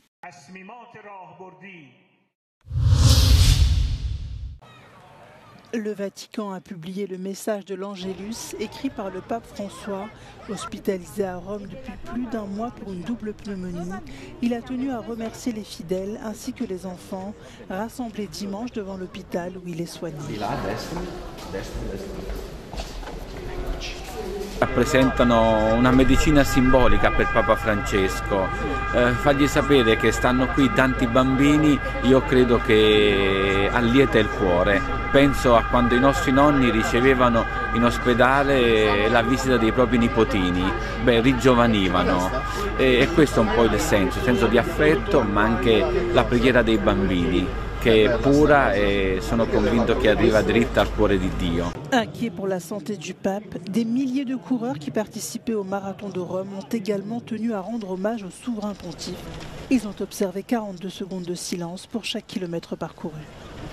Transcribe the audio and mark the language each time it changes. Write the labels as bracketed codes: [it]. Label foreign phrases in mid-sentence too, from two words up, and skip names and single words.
[fr] Le Vatican a publié le message de l'Angélus écrit par le pape François, hospitalisé à Rome depuis plus d'un mois pour une double pneumonie. Il a tenu à remercier les fidèles ainsi que les enfants rassemblés dimanche devant l'hôpital où il est soigné. [it] Rappresentano una medicina simbolica per Papa Francesco, fargli sapere che stanno qui tanti bambini, io credo che allieta il cuore. Penso a quando i nostri nonni ricevevano in ospedale la visita dei propri nipotini, ringiovanivano e questo è un po' il senso di affetto, ma anche la preghiera dei bambini, che è pura e sono convinto che arriva dritta al cuore di Dio. [fr] Inquiets pour la santé du pape, des milliers de coureurs qui participaient au marathon de Rome ont également tenu à rendre hommage au souverain pontife. Ils ont observé 42 secondes de silence pour chaque kilomètre parcouru.